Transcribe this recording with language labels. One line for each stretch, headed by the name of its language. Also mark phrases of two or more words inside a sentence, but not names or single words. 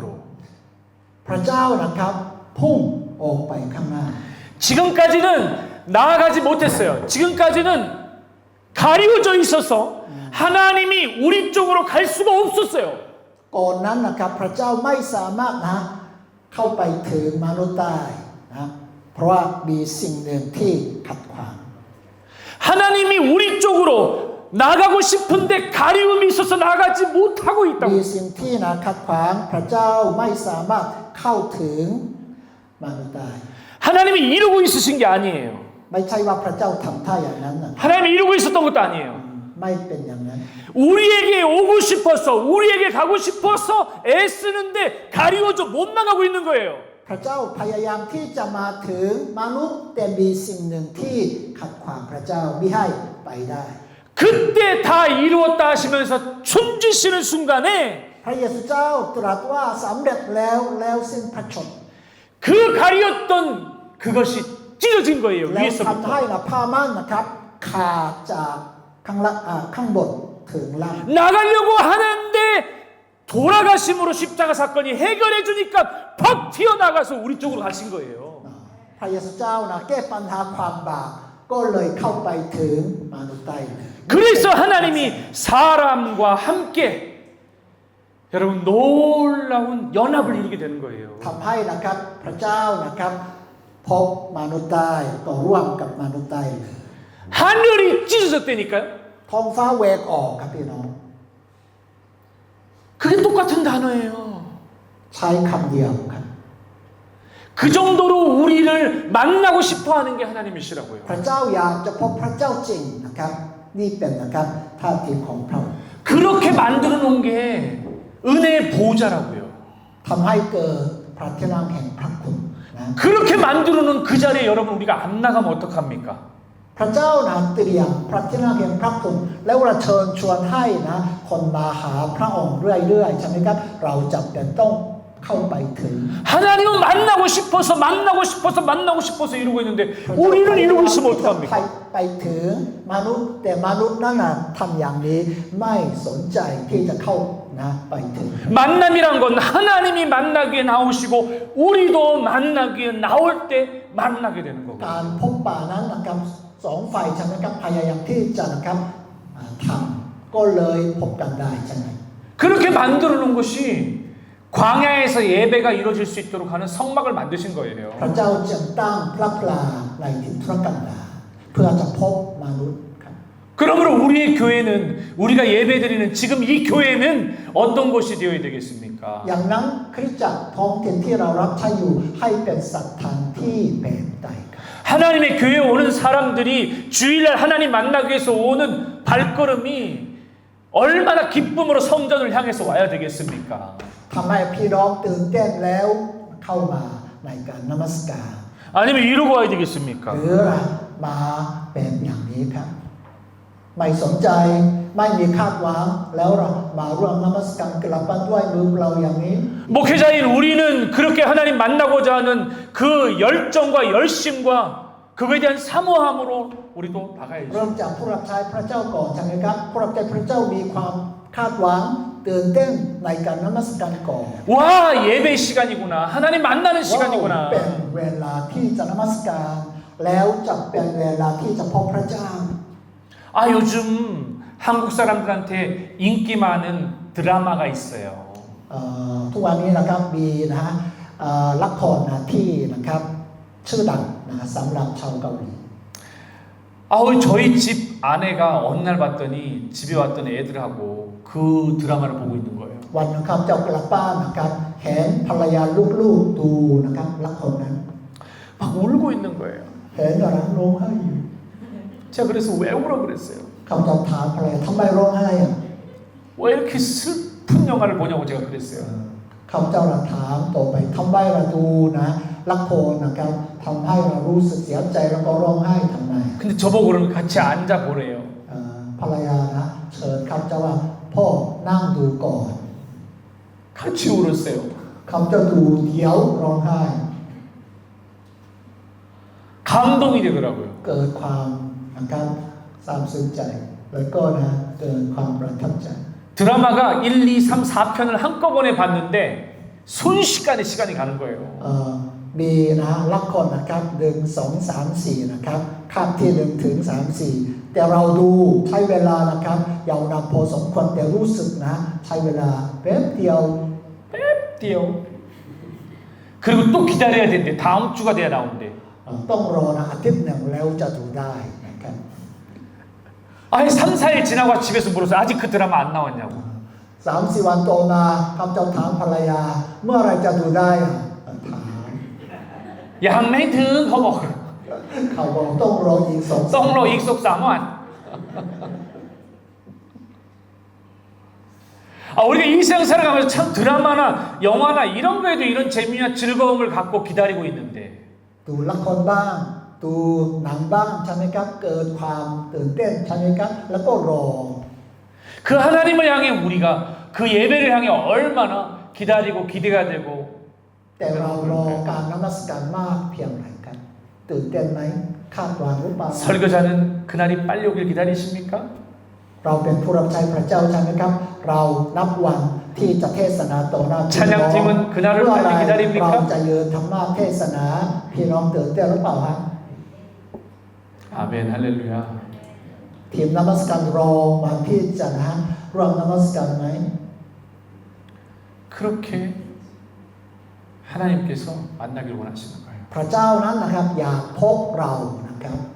Thai: พระเจ้านะครับพุ่งออกไปข้างหน้า
Korean: 지금까지는 나아가지 못했어요. 지금까지는 가리워져 있어서 하나님이 우리 쪽으로 갈 수가 없었어요.
Thai: ก่อนนั้นนะครับพระเจ้าไม่สามารถนะเข้าไปถึงมนุษย์ได้นะเพราะว่ามีสิ่งหนึ่งที่ขัดขวาง
Korean: 하나님이 우리 쪽으로 나가고 싶은데 가리움이 있어서 나가지 못하고
Thai: มี
Korean: 있다고.
Thai: สิ่งที่นะขัดขวางพระเจ้าไม่สามารถเข้าถึงมนุษย์ได้
Korean: 하나님이 이루고 있으신 게 아니에요.
Thai: ไม่ใช่ว่าพระเจ้าทำท่าอย่างนั้นนะ
Korean: 하나님이 이루고 있었던 것도 아니에요.
Thai: ไม่เป็นอย่างนั้น
Korean: 우리에게 오고 싶어서 우리에게 가고 싶어서 애쓰는데 가리워져 못 나가고 있는 거예요.
Thai: พระเจ้าพยายามที่จะมาถึงมนุษย์แต่มีสิ่งหนึ่งที่ขัดขวางพระเจ้าไม่ให้ไปได้
Korean: 그때 다 이루었다 하시면서 춤지시는 순간에
Thai: พระเยซูเจ้าตรัสว่าสำเร็จแล้วสิ้นพระชนม์
Korean: 그 가리웠던 그것이 찢어진 거예요.
Thai: แล้วทำ
Korean: 위에서부터.
Thai: ให้นะผ้าม่านนะครับขาดจากข้างบนถึงล่าง
Korean: 나가려고 하는데 돌아가심으로 십자가 사건이 해결해 주니까 팍 튀어나가서 우리 쪽으로 가신 거예요.
Thai: พระเยซูเจ้านะแก้ปัญหาความบาปก็เลยเข้าไปถึงมนุษย์ได้เลย
Korean: 그래서 하나님이 사람과 함께 여러분 놀라운 연합을 이루게 되는 거예요.
Thai: ทำให้นะครับพระเจ้านะครับพบมนุษย์ได้ก็ร่วมกับมนุษย์ได้เลย
Korean: 하늘이 찢어졌다니까요.
Thai: ท้องฟ้าแหวกออกครับพี่น้อง
Korean: 그게 똑같은 단어예요.
Thai: ใช้คำเดียวครับ
Korean: 그 정도로 우리를 만나고 싶어하는 게 하나님이시라고요.
Thai: พระเจ้าอยากจะพบพระเจ้าจริงนะครับนี่เป็นนะครับท่าทีของพระองค์
Korean: 그렇게 만들어 놓은 게 은혜의 보좌라고요.
Thai: ทำให้เกิดพระที่นั่งแห่งพระคุณนะ
Korean: 그렇게 만들어 놓은 그 자리에 여러분 우리가 안 나가면 어떡합니까?
Thai: พระเจ้านะเตรียมพระที่นั่งแห่งพระคุณแล้วเราเชิญชวนให้นะคนมาหาพระองค์เรื่อยๆใช่ไหมครับเราจำเป็นต้องเข้าไปถึง
Korean: 하나님은 만나고 싶어서 이루고 있는데 우리는 이루고 있으면 어떡합니까?
Thai: ไปถึงมนุษย์แต่มนุษย์นั้นนะทำอย่างนี้ไม่สนใจที่จะเข้านะไปถึง
Korean: 만남이란 건 하나님이 만나기에 나오시고 우리도 만나기에 나올 때 만나게 되는 거고.
Thai: การพบป่านั้นนะครับสองฝ่ายใช่ไหมครับพยายามที่จะนะครับทำก็เลยพบกันได้ใช่ไหม
Korean: 그렇게 만들어 놓은 것이 광야에서 예배가 이루어질 수 있도록 하는 성막을 만드신 거예요.
Thai: พระเจ้าจึงตั้งพระพลาในถิ่นทุรกันดารเพื่อจะพบมนุษย์ครับ
Korean: 그러므로 우리의 교회는 우리가 예배드리는 지금 이 교회는 어떤 곳이 되어야 되겠습니까?
Thai: อย่างนั้นคริสตจักรท้องถิ่นที่เรารับใช้อยู่ให้เป็นสถานที่แบบใดครับ
Korean: 하나님의 교회에 오는 사람들이 주일날 하나님 만나기 위해서 오는 발걸음이 얼마나 기쁨으로 성전을 향해서 와야 되겠습니까?
Thai: ทำให้พี่น้องตื่นเต้นแล้วเข้ามาในการนมัสการ
Korean: 아니면 이러고 와야 되겠습니까?
Thai: หรือมาเป็นอย่างนี้ครับไม่สนใจไม่มีคาดหวังแล้วเรามาร่วมนมัสการกลับบ้านด้วยมือเราอย่างนี้
Korean: 목회자인 우리는 그렇게 하나님 만나고자 하는 그 열정과 열심과 그거에 대한 사모함으로 우리도
Thai: เริ่
Korean: 나가야죠.
Thai: มจากผู้รับใช้พระเจ้าก่อนใช่ไหมครับผู้รับใช้พระเจ้ามีความคาดหวังตื่นเต้นในการนมัสการก่อน
Korean: 와 예배 시간이구나. 하나님 만나는
Thai: เป็น
Korean: 시간이구나.
Thai: เวลาที่จะนมัสการแล้วจะเป็นเวลาที่จะพบพระเจ้า
Korean: 아 요즘 한국 사람들한테 인기 많은 드라마가 있어요.
Thai: ทุกวันนี้นะครับมีนะฮะละครนะที่นะครับชื่อดังนะสำหรับชาวเกาหลี
Korean: 저희 집 아내가 어느 날 봤더니 집에 왔던 애들하고 그 드라마를 보고 있는 거예요.
Thai: วันนะครับเจ้ากลับบ้านนะครับเห็นภรรยาลูกๆดูนะครับละครนั้น
Korean: 막 울고 있는 거예요.
Thai: เห็นอะไรร้องไห้อยู่
Korean: 제가 그래서 왜 울어 그랬어요.
Thai: เขาจะถามภรรยาทำไมร้องไห้อ่ะ
Korean: 왜 이렇게 슬픈 영화를 보냐고 제가 그랬어요.
Thai: เขาเจ้าเราถามต่อไปทำไมเราดูนะละครนะครับทำให้เรารู้สึกเสียใจแล้วก็ร้องไห้ทำไม
Korean: 근데 저보고 그러면 같이 앉아 보래요.
Thai: ภรรยานะเชิญเขาเจ้าว่าพ่อนั่งดูก่อน
Korean: 같이 울었어요.
Thai: เขาจะดูเดี๋ยวร้องไห้
Korean: 감동이 되더라고요.
Thai: เกิดความนะครับซาบซึ้งใจแล้วก็นะเกิดความประทับใจ
Korean: 드라마가 1, 2, 3, 4편을 한꺼번에 봤는데 순식간에 시간이 가는 거예요.
Thai: มีนะละครนะครับ1 2 3 4นะครับคาบที่1ถึง3 4 แต่เราดูใช้เวลานะครับยาวนานพอสมควรแต่รู้สึกนะใช้เวลาแป๊บเดียว
Korean: 띄요. 그리고 또 기다려야 되는데 다음 주가 돼야 나오는데.
Thai: ต้องรอนะอาทิตย์หนึ่งแล้วจะดูได้นะครับ
Korean: 아니 3, 4일 지나고 집에서 물었어요. 아직 그 드라마 안 나왔냐고.
Thai: 3-4 วันต่อมาข้าพเจ้าถามภรรยาเมื่อไรจะดูได้ถาม ยังไม่ถึงเขาบอก เขาบอกต้องรออีก2 ต้องรออีก 3일.
Korean: 우리가 이 세상 살아가면서 참 드라마나 영화나 이런 거에도 이런 재미와 즐거움을 갖고 기다리고 있는데
Thai: ดูละครบ้างดูหนังบ้างใช่ไหมครับเกิดความตื่นเต้นใช่ไหมครับแล้วก็รอ
Korean: 그 하나님을 향해 우리가 그 예배를 향해 얼마나 기다리고 기대가 되고
Thai: แต่เรารอการนมัสการมากเพียงไรครับตื่นเต้นไหมคาดหวังหรือเปล่า
Korean: 설교자는 그날이 빨리 오길 기다리십니까?
Thai: เราเป็นผู้รับใช้พระเจ้าใช่ไหมครับเรานับวันที่จะเทศนาต่อหน้าพี่น้อง
Korean: 찬양팀은 그날을
Thai: เมื่อไร
Korean: 빨리
Thai: เรา
Korean: 기다립니까?
Thai: จะยืนธรรมะเทศนาพี่น้องตื่นเต้นหรือเปล่าฮะ
Korean: 아멘 할렐루야.
Thai: ทีมนมัสการรอวันที่จะนะร่วมนมัสการไหม
Korean: 그렇게 하나님께서 만나길 원하시는 거예요.
Thai: พระเจ้านั้นนะครับอยากพบเรานะครับ